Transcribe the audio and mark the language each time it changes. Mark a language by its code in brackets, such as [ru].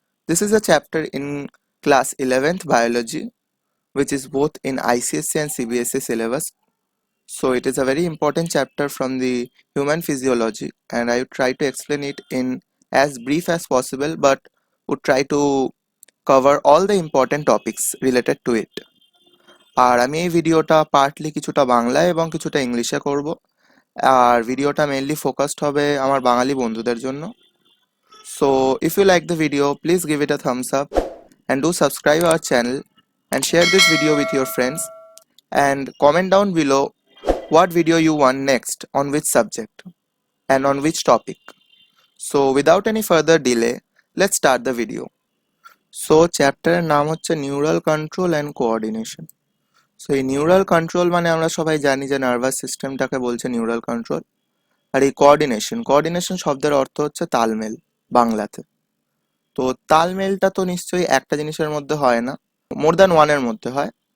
[en] This is a chapter in class 11th biology, which is both in ICSE and CBSE syllabus. So it is a very important chapter from the human physiology, and I will try to explain it in as brief as possible, but would try to cover all the important topics related to it. [bn] আর আমি এই ভিডিওটা partly কিছুটা বাংলায় এবং কিছুটা ইংলিশে করব। আর ভিডিওটা মেইনলি ফোকাসড হবে আমার বাঙালি বন্ধুদের জন্য। [en] So if you like the video please give it a thumbs up and do subscribe our channel and share this video with your friends and comment down below what video you want next on which subject and on which topic. So without any further delay, let's start the video. [bn] So chapter এর নাম হচ্ছে neural control and coordination. So এই neural control মানে আমরা সবাই জানি যে nervous সিস্টেমটাকে বলছে নিউরাল কন্ট্রোল। আর এই কোঅর্ডিনেশন শব্দের অর্থ হচ্ছে তালমেল বাংলাতে। তো তালমেলটা তো নিশ্চয়ই একটা জিনিসের মধ্যে হয় না, মোর দ্যান ওয়ানের মধ্যে হয়।